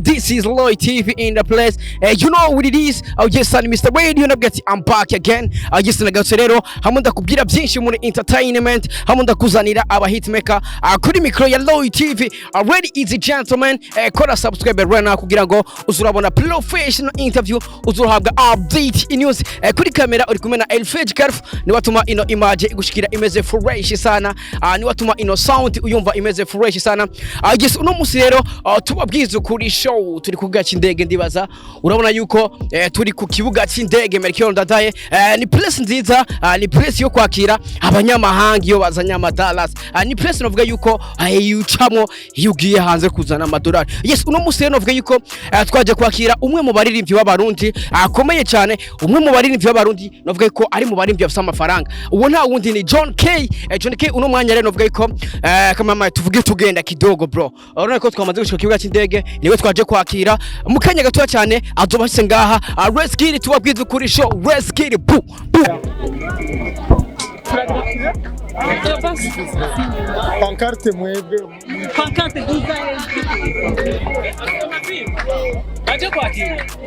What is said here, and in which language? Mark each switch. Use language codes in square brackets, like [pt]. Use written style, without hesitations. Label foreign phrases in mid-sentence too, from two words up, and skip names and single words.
[en] This is Lloyd TV in the place. You know what it is. Yes, I'm Mr. Radio. I'm back again. Yes, [rn] nagarutse rero hamwe ndakubwira byinshi muri entertainment, hamwe ndakuzanira aba hitmaker kuri micro ya Lloyd TV. [en] Already is a gentleman. Kora subscribe right now [rn] kugira ngo uzurabona [en] professional interview, uzuhabwa update news. [rn] Kuri kamera uri kumwe na Elfage Carf, ni watuma ino image igushikira imeze fresh sana. Ni watuma ino sound uyumva imeze fresh sana. Yes, uno musi rero tubabwiza kuri show turi ku gaci indege ndibaza urabona yuko turi ku kibuga cy'indege Melchior Ndadaye. Ni place nziza, ni place yo kwakira abanyamahanga iyo bazanya amadolars. Ni place novuga yuko yucamo iyo ugiye hanze kuzana amadolari. Yes, uno musi rero novuga yuko twaje kwakira umwe mu baririmbyi b'abarundi akomeye cyane, umwe mu baririmbyi b'abarundi novuga yuko ari mu baririmbyi bafite amafaranga. Uwo nta wundi ni John K. John K uno mwanya rero novuga yuko kama tuvuge tugenda kidogo bro. Urabona ko twamaze gushika kibuga cy'indege niwe twaje kwakira mu kanya gato cyane azobashye ngaha. [en] Let's get it [rn] tubabwiza kuri show. [en] Let's get it. Boo. [rn] Pancarte mwebwe. Pancarte duzaye. Aje kwakira.